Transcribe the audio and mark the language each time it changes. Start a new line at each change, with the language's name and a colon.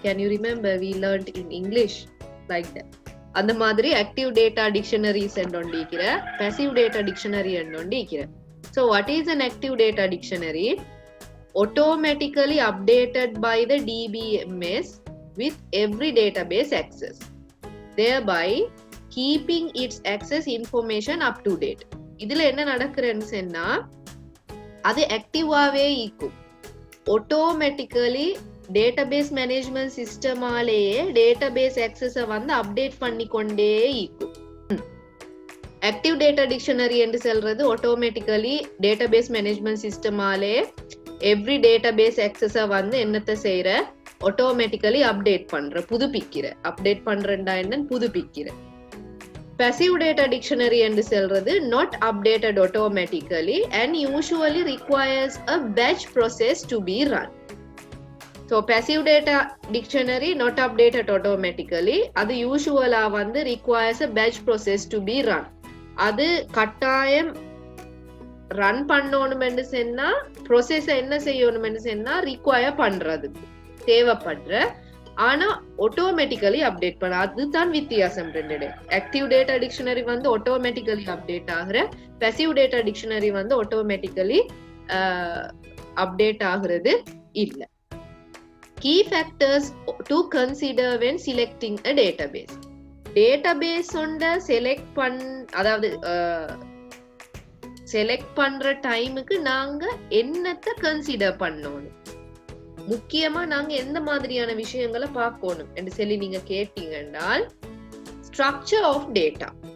English: Can you remember we learned in English like that?
Tamil: அந்த மாதிரி
English: active data dictionaries and
Tamil: ஒன்று இருக்கிற,
English: passive data dictionary and ஒன்று இருக்கிற. So what is an active data dictionary? Automatically updated by the DBMS with every database access, thereby keeping its access information up to date.
Tamil: இதுல என்ன நடக்குதுன்னு சொன்னா, அது ஆக்டிவாவே இருக்கும். ஆட்டோமேட்டிக்கலி டேட்டாபேஸ் மேனேஜ்மெண்ட் சிஸ்டமாலேயே டேட்டாபேஸ் ஆக்சஸை வந்து update பண்ணிக்கொண்டே இருக்கும். ஆக்டிவ் டேட்டா டிக்ஷனரி என்று சொல்றது automatically database management சிஸ்டமாலே every database ஆக்சஸை வந்து என்னத்தை செய்யற, ஆட்டோமேட்டிக்கலி அப்டேட் பண்ற, புதுப்பிக்கிற. அப்டேட் பண்றேன்டா என்னன்னு புதுப்பிக்கிற.
English: passive data dictionary
Tamil: என்று சொல்றது
English: not updated automatically and usually requires a batch process to be run. So passive data dictionary not updated automatically,
Tamil: அது யூசுவலா வந்து
English: requires a batch process to be run.
Tamil: அது கட்டாயம் run பண்ணணும்னு சொன்னா process என்ன செய்யணும்னு சொன்னா ரிக்வயர் பண்றதுக்கு தேவைப்படுற, ஆனா ஆட்டோமேட்டிக்கலி அப்டேட் பண்ண. அதுதான் வித்தியாசம் ரெண்டு. ஆக்டிவ் டேட்டா டிக்ஷனரி வந்து ஆட்டோமேட்டிக்கலி அப்டேட் ஆகுற, பாசிவ் டேட்டா டிக்ஷனரி வந்து ஆட்டோமேட்டிக்கலி அப்டேட் ஆகுறது இல்ல.
English: Key factors to consider when selecting a database.
Tamil: Database ஒன்றை அதாவது செலக்ட் பண்ற டைமுக்கு நாங்க என்னத்தை கன்சிடர் பண்ணணும், முக்கியமா நாங்க எந்த மாதிரியான விஷயங்களை பார்க்கணும் என்று சொல்லி நீங்க கேட்டீங்கன்னால், ஸ்ட்ரக்சர் ஆஃப் டேட்டா.